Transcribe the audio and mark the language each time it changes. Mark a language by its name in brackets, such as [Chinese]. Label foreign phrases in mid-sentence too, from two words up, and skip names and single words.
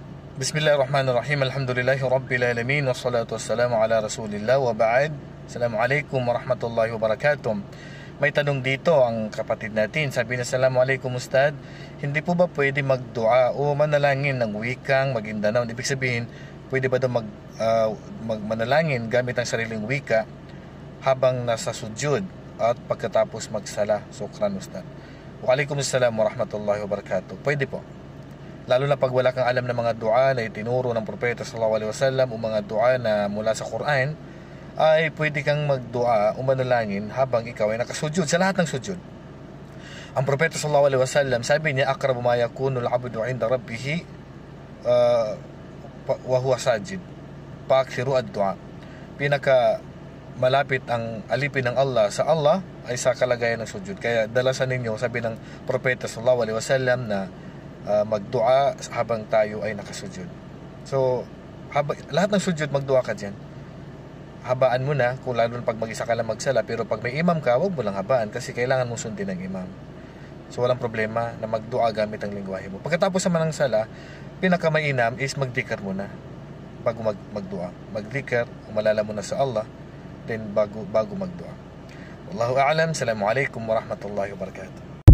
[Arabic] بسم الله الرحمن الرحيم. الحمد لله رب العالمين. والصلاة والسلام على رسول الله وبعد. السلام عليكم ورحمة الله وبركاته. [Filipino] May tanong dito ang kapatid natin. Sabi na, [Arabic] السلام عليكم أستاذ. [Filipino] Hindi po ba pwede magdua o manalangin ng wikang Maguindanao? Ibig sabihin, pwede ba daw manalangin gamit ang sariling wika habang nasa sujud at pagkatapos magsala? [Arabic] شكرا أستاذ. وعليكم السلام ورحمة الله وبركاته. [Filipino] Pwede po. Lalo na pag wala kang alam ng mga dua na itinuro ng Propeta [Arabic] صلى الله عليه وسلم [Filipino] o mga dua na mula sa Quran, ay pwede kang magdua o manalangin habang ikaw ay nakasujud sa lahat ng sujud. Ang Propeta [Arabic] صلى الله عليه وسلم, [Filipino] sabi niya, [Arabic] أقرب ما يكون العبد عند ربه وهو ساجد. فأكثروا الدعاء. [Filipino] Pinaka malapit ang alipin ng Allah sa Allah ay sa kalagayan ng sujud. Kaya dalasan ninyo, sabi ng Propeta [Arabic] صلى الله عليه وسلم, [Filipino] na magdua habang tayo ay nakasujud. So, lahat ng sujud magdua ka dyan. Habaan mo na, kung lalo pag mag-isa ka lang magsala. Pero pag may imam ka, huwag mo lang habaan kasi kailangan mong sundin ng imam. So, walang problema na magdua gamit ang lingwahe mo. Pagkatapos naman ng sala, pinakamainam is magdikar muna bago magdua. Magdikar, umalala muna sa Allah, then bago magdua. [Arabic] والله أعلم. السلام عليكم ورحمة الله وبركاته.